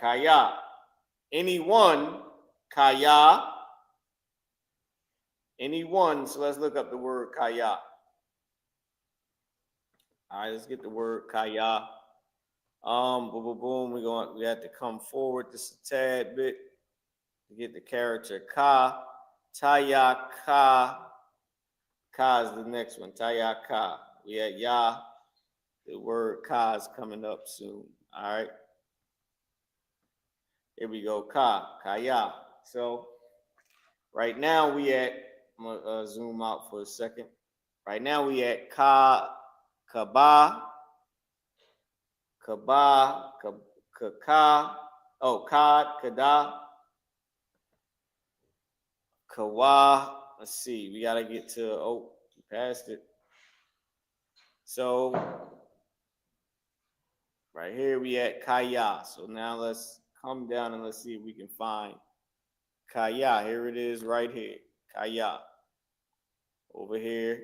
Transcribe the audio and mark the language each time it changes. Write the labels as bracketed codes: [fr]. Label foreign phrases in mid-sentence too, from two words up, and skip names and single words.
[en] Kaya. Anyone, kaya. Anyone. So let's look up the word kaya. All right, let's get the word kaya. Boom, boom, boom. We have to come forward just a tad bit to get the character ka. Taya ka. Ka is the next one. Taya ka. We had ya. The word ka is coming up soon. All right. Here we go. Ka. Kaya. So right now we at, I'm gonna zoom out for a second. Right now we at ka, kaba, kaba, kaka, oh, kad, kada, kawa. Let's see. We gotta get to, oh, we passed it. So right here we at kaya. So now let's come down and let's see if we can find kaya. Here it is right here. Kaya. Over here.